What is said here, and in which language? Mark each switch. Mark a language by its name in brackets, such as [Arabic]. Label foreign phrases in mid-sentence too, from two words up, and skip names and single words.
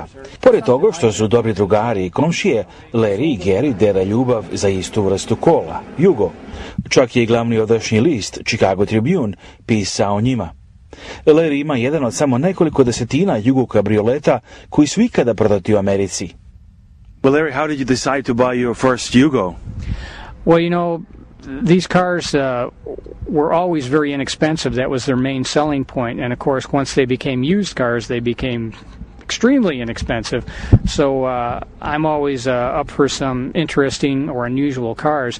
[Serbian] Pored toga što su dobri drugari i komšije, Larry i Gary dele ljubav za istu vrstu kola, Yugo. Čak je i glavni odašnji list, Chicago Tribune, pisao o njima. Larry ima jedan od samo nekoliko desetina Yugo kabrioleta koji su ikada prodati u Americi. [English] Well, Larry, how did you decide to buy your first Yugo? Well, you know, these cars were always very inexpensive. That was their main selling point. And, of course, once they became used cars, they became extremely inexpensive. So I'm always up for some interesting or unusual cars.